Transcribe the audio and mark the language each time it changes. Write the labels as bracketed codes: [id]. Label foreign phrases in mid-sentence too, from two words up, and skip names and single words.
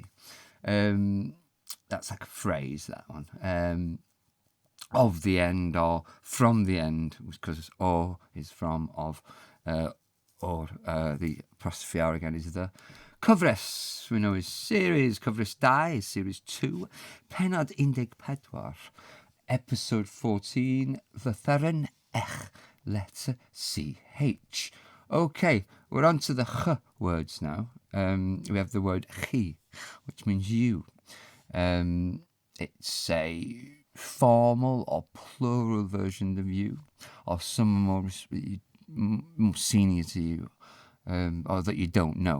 [en] That's like a phrase, that one. Of the end or from the end, because or is from, of, or the apostrophe r again is the. Cyfres, we know is series. Cyfres 2 is series 2. [cy] Penod 14. [en] Episode 14. [cy] Llythyren Ch. [en] Letter CH. Okay, we're on to the ch words now. We have the word chi, which means you. It's a formal or plural version of you, or someone more senior to you, or that you don't know.